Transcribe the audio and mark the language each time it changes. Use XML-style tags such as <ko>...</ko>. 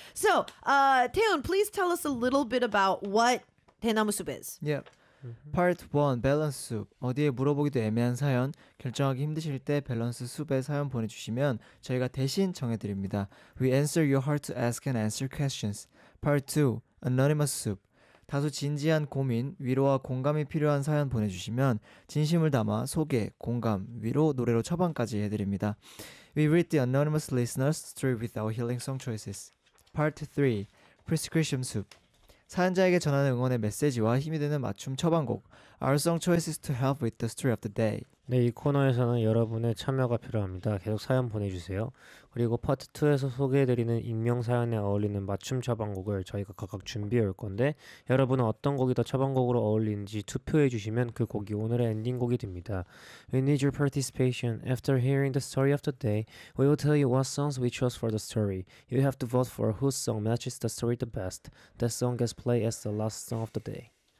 <en>So, Taewoon, please tell us a little bit about what 대나무 soup is. Yep. Part 1, Balance Soup.</en> <ko>어디에 물어보기도 애매한 사연, 결정하기 힘드실 때 Balance Soup에 사연 보내주시면 저희가 대신 정해드립니다.</ko> <en>We answer your heart to ask and answer questions. Part 2, Anonymous Soup.</en> <ko>다소 진지한 고민, 위로와 공감이 필요한 사연 보내주시면 진심을 담아 소개, 공감, 위로, 노래로 처방까지 해드립니다.</ko> <en>We read the anonymous listener's story with our healing song choices. Part 3. Prescription Soup.</en> <ko>사연자에게 전하는 응원의 메시지와 힘이 되는 맞춤 처방곡</ko> <en>Our song choices to help with the story of the day.</en> <ko>네, 이 코너에서는 여러분의 참여가 필요합니다. 계속 사연 보내주세요. 그리고 파트 2에서 소개해드리는 익명 사연에 어울리는 맞춤 처방곡을 저희가 각각 준비해 올 건데 여러분은 어떤 곡이 더 처방곡으로 어울리는지 투표해 주시면 그 곡이 오늘의 엔딩곡이 됩니다.</ko> <en>We need your participation. After hearing the story of the day, we will tell you what songs we chose for the story. You have to vote for whose song matches the story the best. That song gets played as the last song of the day.</en>